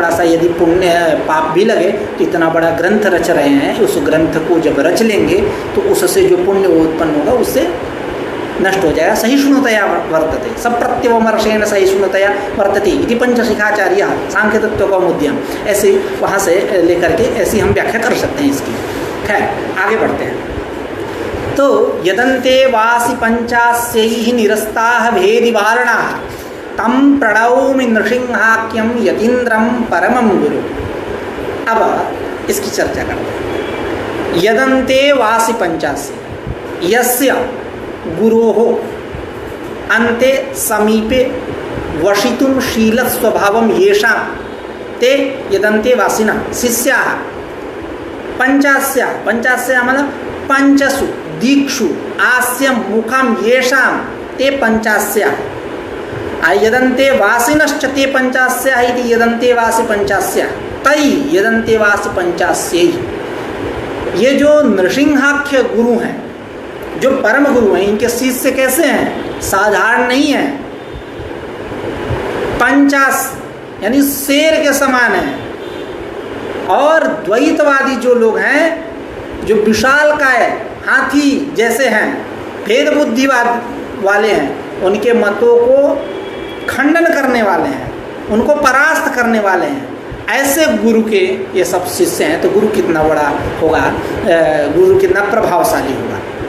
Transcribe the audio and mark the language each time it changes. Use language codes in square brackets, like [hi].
[hi] थोड़ा सा यदि पुण्य पाप भी लगे तो इतना बड़ा ग्रंथ रच रहे हैं, उस ग्रंथ को जब रच लेंगे तो उससे जो पुण्य उत्पन्न होगा उससे नष्ट हो जाएगा। [sa] सहिष्णुतया वर्तते, सब प्रत्यवमर्षेण सहिष्णुतया वर्तते इति पंचशिखाचार्य सांख्य तत्व कौमुद्यम। [hi] ऐसे वहाँ से लेकर के ऐसी हम व्याख्या कर सकते हैं इसकी। खैर आगे बढ़ते हैं। [sa] तो यदन्ते वासि पंचास्यैः निरस्ताः भेदिवारणाः तम प्रणौमि नृसिंहाख्यम यतीन्द्रम परमं गुरु। [hi] अब इसकी चर्चा करते हैं। [sa] यदन्ते वासि पंचास्य यस्य गुरोः अन्ते समीपे वशितुं शीलस्वभावं येषां ते यदन्ते वासिनः शिष्याः पंचास्या, पंचास्या मतलब पंचसु दीक्षु आस्य मुखं येषां ते पंचास्या यदन्ते वासिनश्च ते पंचास्या इति यदन्ते वासि पंचास्या तै यदन्ते वासि पंचास्यैः। [hi] ये जो नृसिंहाख्य गुरु हैं, जो परम गुरु हैं, इनके शिष्य कैसे हैं? साधारण नहीं है, पंचास यानी शेर के समान है। और द्वैतवादी जो लोग हैं, जो विशालकाय हाथी जैसे हैं, भेद बुद्धिवाद वाले हैं, उनके मतों को खंडन करने वाले हैं, उनको परास्त करने वाले हैं, ऐसे गुरु के ये सब शिष्य हैं। तो गुरु कितना बड़ा होगा, गुरु कितना प्रभावशाली होगा।